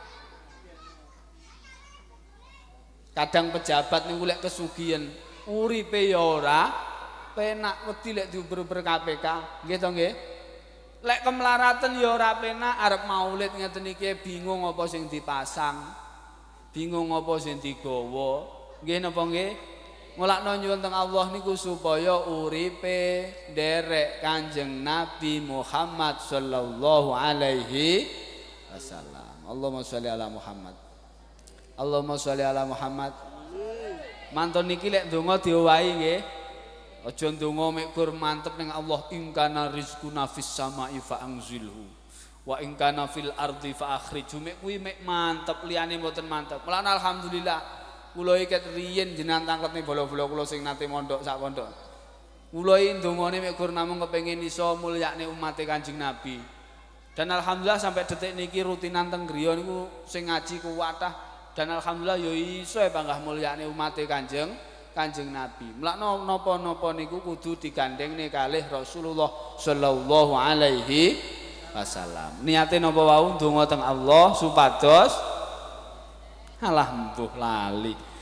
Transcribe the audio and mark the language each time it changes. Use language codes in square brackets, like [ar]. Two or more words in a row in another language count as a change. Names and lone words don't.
[jv] Kadang pejabat niku lek kesugihan uripe ya ora penak, wedi lek diuber-uber KPK, nggih to nggih. Lek kemlaratan ya ora penak, arep maulid ngeten iki bingung apa sing dipasang. Bingung apa sing digawa. Nggih napa nggih? Mulakno nyuwun teng Allah niku supaya uripe nderek Kanjeng Nabi Muhammad [ar] صلى الله عليه وسلم. اللهم صل على محمد اللهم صل على محمد. [jv] Mantun niki lek donga diowahi nggih. Aja ndonga mek kur mantep ning Allah, [ar] إن كان رزقنا في السماء فأنزله وإن كان في الأرض فأخرجه. [jv] Mek kuwi mek mantep, liyane mboten mantep. Mulane alhamdulillah kula iki riyen jenengan tangketne bola-bola kula sing nate mondok sak pondok. Kula iki ndongane mek kur namung kepengin iso mulyakne umat Kanjeng Nabi. Dan alhamdulillah sampai detik niki rutinan teng griya niku sing ngaji kuwatah, dan alhamdulillah ya iso panggah mulyakne umat Kanjeng Nabi. Mulakno napa-napa niku kudu digandengne kalih Rasulullah [ar] صلى الله عليه وسلم. [jv] Niate napa wau ndonga teng Allah supados alah mbuh lali.